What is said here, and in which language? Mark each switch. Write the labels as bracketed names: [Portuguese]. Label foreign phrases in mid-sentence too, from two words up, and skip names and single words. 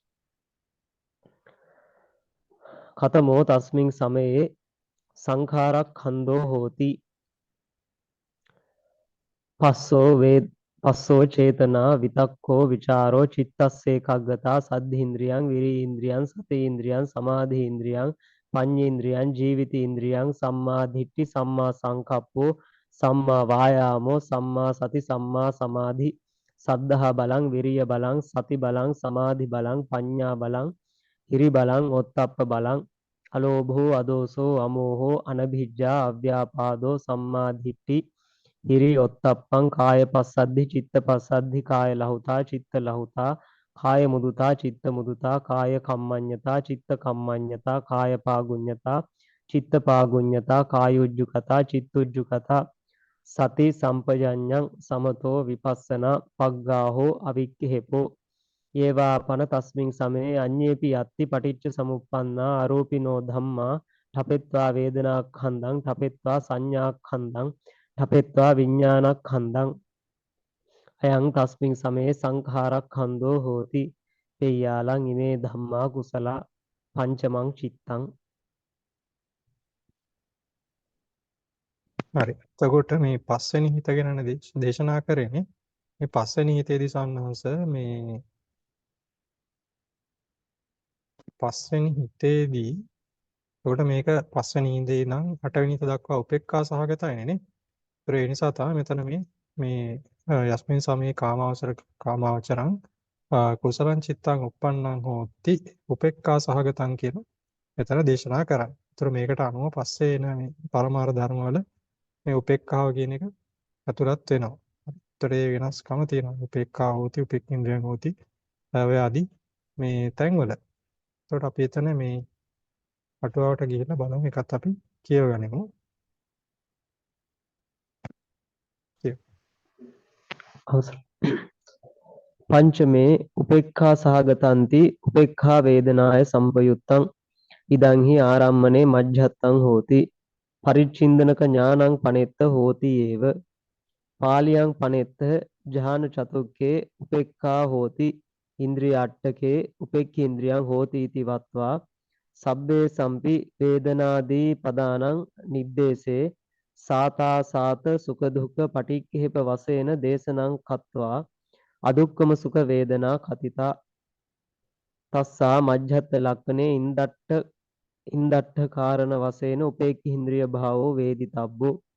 [Pali] කතමෝ තස්මින් සමයේ සංඛාරක්ඛන්தோ හෝති පස්සෝ චේතනා විතක්කෝ විචාරෝ චිත්තස්සේකග්ගතා සද්ධීන්ද්‍රියං විරීන්ද්‍රියං සතීන්ද්‍රියං සමාධීන්ද්‍රියං පඤ්ඤේන්ද්‍රියං ජීවිතේන්ද්‍රියං සම්මා දිට්ඨි සම්මා සංකප්පෝ සම්මා වායාමෝ සම්මා සති සම්මා සමාධි සද්ධා බලං විරිය බලං සති බලං සමාධි බලං පඤ්ඤා බලං හිරි බලං ඔත්තප්ප බලං අලෝභෝ අදෝසෝ අමෝහෝ අනභිජ්ජා අව්‍යාපාදෝ සම්මාදිට්ඨි හිරි ඔත්තප්පං කාය පස්සද්ධි චිත්ත පස්සද්ධි කාය ලහුතා චිත්ත ලහුතා කාය මුදුතා චිත්ත මුදුතා කාය කම්මඤ්ඤතා චිත්ත කම්මඤ්ඤතා කාය පාගුඤ්ඤතා චිත්ත පාගුඤ්ඤතා කායුජ්ජුකතා චිත්තුජ්ජුකතා සති සම්පජඤ්ඤං සමතෝ විපස්සනා පග්ගාහෝ අවික්ඛේපෝ යේවාපන තස්මින් සමේ අඤ්ඤේපි යත්ති පටිච්ච සමුප්පන්නා ආරෝපිනෝ ධම්මා ඨපෙත්වා වේදනාඛන්දං ඨපෙත්වා සංඥාඛන්දං ඨපෙත්වා විඥානඛන්දං අයං තස්මින් සමේ සංඛාරඛන්தோ හෝති පෙය්‍යාලං ඉමේ ධම්මා කුසල පංචමං චිත්තං. [Sinhala] හරි. එතකොට මේ පස්වෙනි හිත ගැන දේශනා කරන්නේ. මේ පස්වෙනි හිතේදී සම්හංශ මේ පස්වෙනි හිතේදී එතකොට මේක පස්වෙනි ඉඳේ ඉඳන් 8 වෙනි හිත දක්වා උපේක්ඛා සහගතයිනේ නේ. ඒ නිසා තමයි මෙතන මේ [Pali] යස්මින් සමේ කාමාවචරං කුසලං චිත්තං uppannං හෝති උපේක්ඛා සහගතං [Sinhala] කියන මෙතන දේශනා කරන්නේ. ඒතර මේකට අනුව පස්සේ එන මේ පරමාර්ථ ධර්මවල මේ උපේක්ඛාව කියන එක අතුලත් වෙනවා. ඒතර ඒ වෙනස්කම තියෙනවා. [Pali] උපේක්ඛා හෝති උපේක්ඛින්ද්‍රයන් හෝති [Sinhala] ඔය ආදී මේ තැන්වල. ඒතකොට අපි එතන මේ අටුවාවට ගිහිල්ලා බලමු එකත් අපි කියවගනිමු. [Pali] පංචමේ උපේක්ඛා සහගතಂತಿ උපේක්ඛා වේදනාය සම්පයුත්තං ඉදං හි ආරම්මනේ මජ්ජත්තං හෝති පරිච්ඡින්දනක ඥානං පනෙත්ත හෝති ඒව පාලියං පනෙත්ත ජහන චතුක්කේ උපේක්ඛා හෝති ඉන්ද්‍රිය අට්ඨකේ උපේක්ඛේන්ද්‍රියං හෝති इति වත්වා සබ්බේ සම්පි වේදනාදී පදානං නිද්දේසේ සාතා සාත සුඛ දුක්ඛ පටික්ඛේප වශයෙන් දේශනං කତ୍වා අදුක්කම සුඛ වේදනා කතිතා තස්සා මජ්ජත් ලක්ඛනේ ඉන්දට්ඨ කාරණ වශයෙන් උපේක්ඛේන්ද්‍රිය භාවෝ වේදිතබ්බෝ